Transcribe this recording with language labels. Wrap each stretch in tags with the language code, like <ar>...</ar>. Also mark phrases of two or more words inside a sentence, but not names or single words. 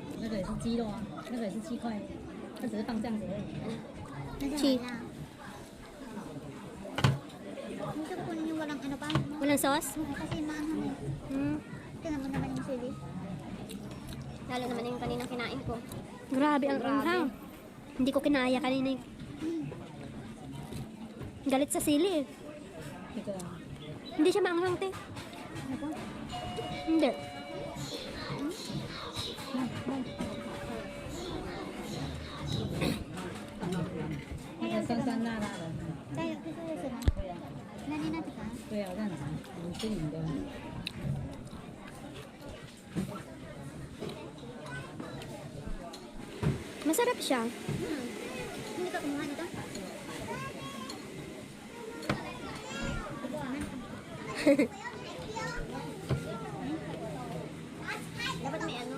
<zh>个也是鸡肉啊，那个也是鸡块，它只是放这样子而已。</zh> <tl>Cheese. Gusto ko kunin yung walang ano pa. Walang sauce? Kasi maanghang eh. Mm. Tingnan mo naman yung sili. Lalo naman yung kaninang kinain ko. Grabe ang anghang. Hindi ko kinaya kanina yung... Galit sa sili eh. Ito lang. Hindi siya maanghang, te. Hindi.</tl> <zh>酸酸辣辣的。</zh> <tl>Tayo, gusto ko sila.</tl> <zh>对呀、</zh> <tl>Nani natin ka?</tl> <zh>对呀、我这样子，很均匀的。</zh> <tl>Masarap siya. Hindi ka kumuha nito? Dapat may ano?</tl>